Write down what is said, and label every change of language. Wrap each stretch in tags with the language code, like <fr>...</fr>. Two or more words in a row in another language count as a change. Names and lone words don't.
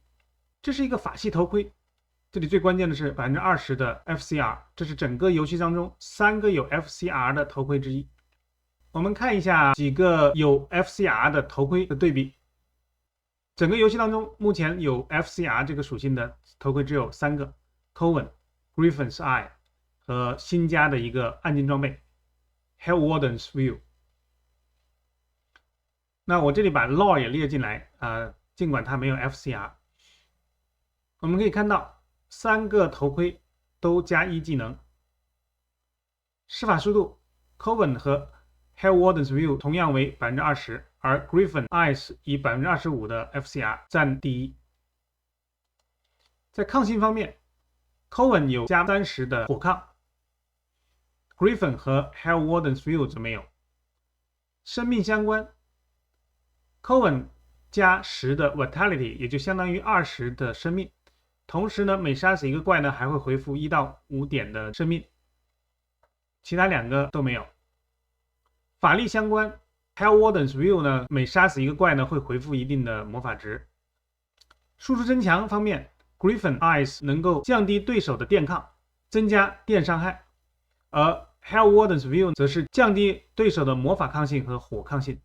<zh>這是一個法系頭盔，這裡最關鍵的是 20% 的 FCR， 這是整個遊戲當中3個有 FCR 的頭盔之一。我們看一下幾個有 FCR 的頭盔的對比。整個遊戲當中，目前有 FCR 這個屬性的頭盔只有3個 ：Coven、Griffin's Eye 和新加的一個暗金裝備 Hellwarden's View。那我這裡把 lore 也列進來， 儘管它没有 FCR。我们可以看到3個頭盔都加1技能。施法速度 Coven 和 Hellwarden's View 同樣為 20%， 而 Griffin Eyes 以 25% 的 FCR 佔第一。在抗性方面 Coven 有加30%的火抗， Griffin 和 Hellwarden's View 则沒有。生命相關 Coven 加10的 Vitality，也就相當於20的生命，同時呢每殺死一個怪呢還會恢復1到5點的生命，其他2個都沒有。法力相關 Hellwarden's View 呢每殺死一個怪呢會回復一定的魔法值。輸出增強方面 Griffin Eyes 能夠降低對手的電抗，增加電傷害，而 Hellwarden's View 則是降低對手的魔法抗性和火抗性。</zh>